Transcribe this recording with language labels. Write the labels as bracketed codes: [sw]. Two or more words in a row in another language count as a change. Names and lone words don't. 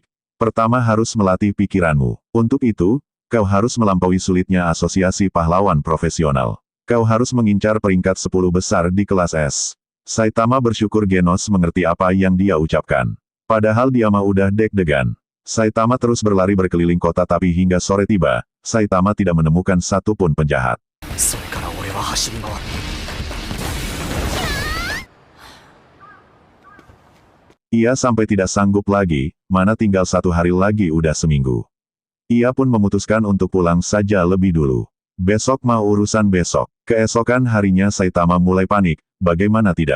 [id] Pertama harus melatih pikiranmu. Untuk itu, kau harus melampaui sulitnya asosiasi pahlawan profesional. Kau harus mengincar peringkat 10 besar di kelas S. Saitama bersyukur Genos mengerti apa yang dia ucapkan. Padahal dia mah udah deg-degan. Saitama terus berlari berkeliling kota tapi hingga sore tiba, Saitama tidak menemukan satupun penjahat. [ja] それから俺は走り回って [id] Ia sampai tidak sanggup lagi, mana tinggal 1 hari lagi udah seminggu. Ia pun memutuskan untuk pulang saja lebih dulu. Besok mau urusan besok. Keesokan harinya Saitama mulai panik, bagaimana tidak.